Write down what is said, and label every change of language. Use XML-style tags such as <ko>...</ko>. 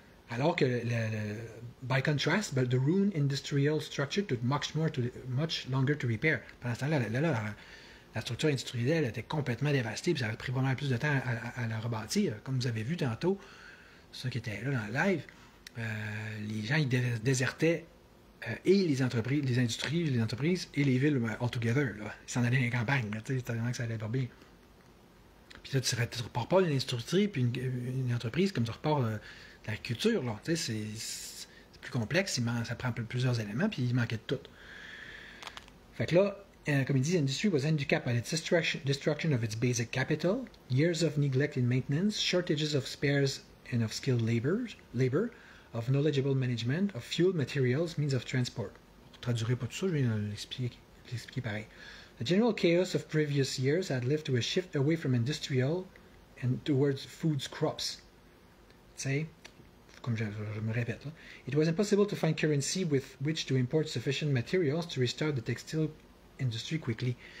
<fr>Alors que,</fr> <en>by contrast, the ruined industrial structure took much longer to repair.</en> <fr>Pendant ce temps-là, la structure industrielle était complètement dévastée, puis ça a pris vraiment plus de temps à la rebâtir. Comme vous avez vu tantôt, ceux qui étaient là dans le live, les gens ils désertaient et les entreprises, les industries, les entreprises et les villes</fr> <en>all together.</en> <fr>Là. Ils s'en allaient dans les campagnes, c'était tellement que ça allait pas bien. Puis là, tu ne repars pas d'une industrie puis une entreprise comme tu repars de l'agriculture. C'est plus complexe, ça prend plusieurs éléments, puis il manquait de tout. Fait que là, comme il dit, l'industrie</fr> <en>was handicapped by its destruction of its basic capital, years of neglect in maintenance, shortages of spares and of skilled labor, of knowledgeable management, of fuel, materials, means of transport.</en> <fr>Je ne traduirai pas tout ça, je vais l'expliquer pareil.</fr> <en>The general chaos of previous years had led to a shift away from industrial and towards food crops.</en> <fr>Tu sais, comme je me répète, là.</fr> <en>It was impossible to find currency with which to import sufficient materials to restart the textile industry quickly.</en>